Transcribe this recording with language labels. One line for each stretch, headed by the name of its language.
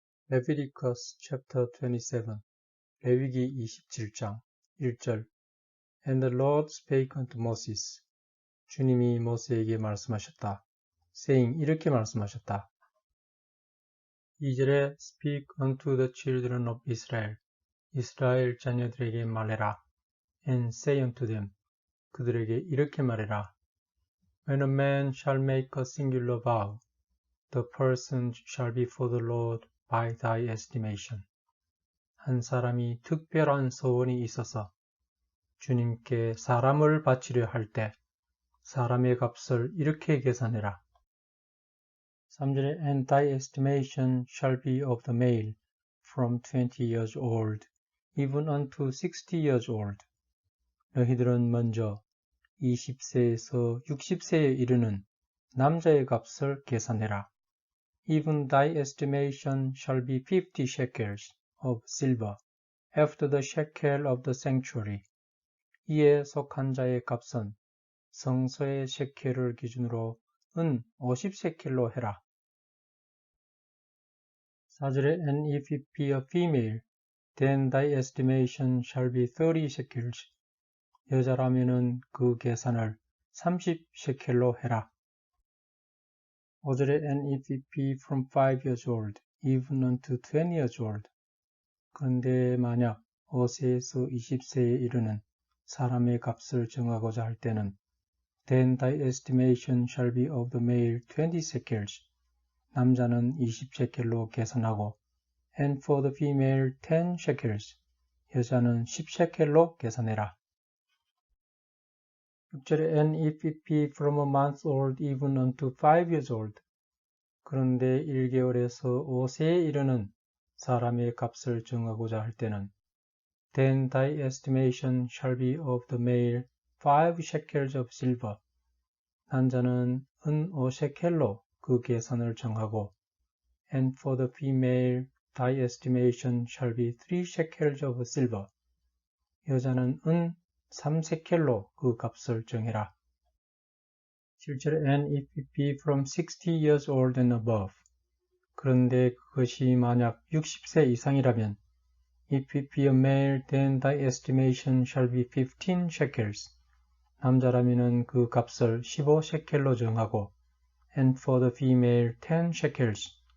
English: Leviticus chapter 27
Korean: 레위기 27장 1절
English: And the Lord spake unto Moses
Korean: 주님이 모세에게 말씀하셨다.
English: saying
Korean: 이렇게 말씀하셨다. 2절에
English: Speak unto the children of Israel
Korean: 이스라엘 자녀들에게 말해라.
English: And say unto them
Korean: 그들에게 이렇게 말해라.
English: When a man shall make a singular vow the person shall be for the Lord by thy estimation.
Korean: 한 사람이 특별한 소원이 있어서 주님께 사람을 바치려 할 때 사람의 값을 이렇게 계산해라. 3절에
English: And thy estimation shall be of the male from 20 years old even unto 60 years old.
Korean: 너희들은 먼저 20세에서 60세에 이르는 남자의 값을 계산해라.
English: Even thy estimation shall be 50 shekels of silver after the shekel of the sanctuary.
Korean: 이에 속한 자의 값은 성소의 셰켈을 기준으로 은 50셰켈로 해라. 4절에
English: And if it be a female, then thy estimation shall be 30 shekels.
Korean: 여자라면은 그 계산을 30셰켈로 해라. 5절에
English: And if it be from 5 years old, even unto 20 years old.
Korean: 그런데 만약 5세에서 20세에 이르는 사람의 값을 정하고자 할 때는
English: Then thy estimation shall be of the male 20 shekels.
Korean: 남자는 20셰켈로 계산하고
English: And for the female 10 shekels.
Korean: 여자는 10셰켈로 계산해라. 6절에
English: And if it be from a month old even unto 5 years old.
Korean: 그런데 1개월에서 5세에 이르는 사람의 값을 정하고자 할 때는
English: Then thy estimation shall be of the male 5 shekels of silver.
Korean: 남자는 은 5셰켈로 그 계산을 정하고
English: And for the female thy estimation shall be 3 shekels of silver.
Korean: 여자는 은 3셰켈로 그 값을 정해라. 7절에
English: And if it be from 60 years old and above.
Korean: 그런데 그것이 만약 60세 이상이라면
English: If it be a male, then thy estimation shall be 15 shekels.
Korean: 남자라면은 그 값을 15셰켈로 정하고
English: And for the female 10 shekels.